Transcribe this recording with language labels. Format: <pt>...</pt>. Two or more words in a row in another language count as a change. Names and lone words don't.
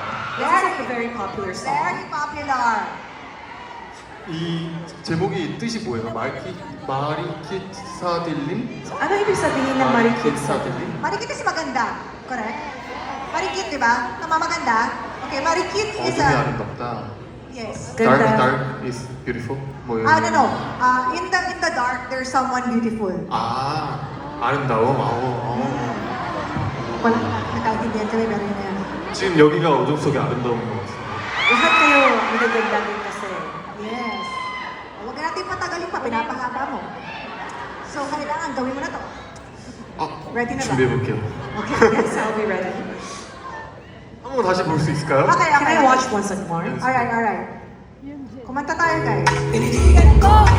<en>This is like a very popular song. very popular.</en> <ko>이 제목이 뜻이 뭐예요? 마리키사딜림?</ko> <tl>Ano ibig sabihin ng marikit sa</tl> <ko>마리키사딜림?</ko> <tl>Marikit is maganda. Correct? Marikit, di ba? Namamaganda?</tl> <en>Okay, marikit is</en> <ko>어둠이 아름답다.</ko> <en>Yes. Dark,</en> <tl>Ganda.</tl> <en>dark is beautiful?</en> <ko>뭐 이런</ko> <en>No, no. In the dark, there's someone beautiful.</en> <ko>아, 아름다워?</ko> <tl>Wala nakaintindihan kami, pero yun na yan.</tl> <ko>지금 여기가 어둠 속에 아름다운 것 같습니다.</ko> <tl>Lahat kayo magaganda din kasi.</tl> <en>Yes.</en> <tl>Huwag na natin patagalin pa, pinapahaba mo. So, kailangan gawin mo na to. Ready na ba?</tl> <ko>준비해볼게요.</ko> <en>Okay, Yes, I'll be ready.</en> <ko>한번 다시 볼 수 있을까요?</ko> <en>Okay, Can okay. I watch once more? Alright.</en> <tl>Kumanta tayo, guys.</tl>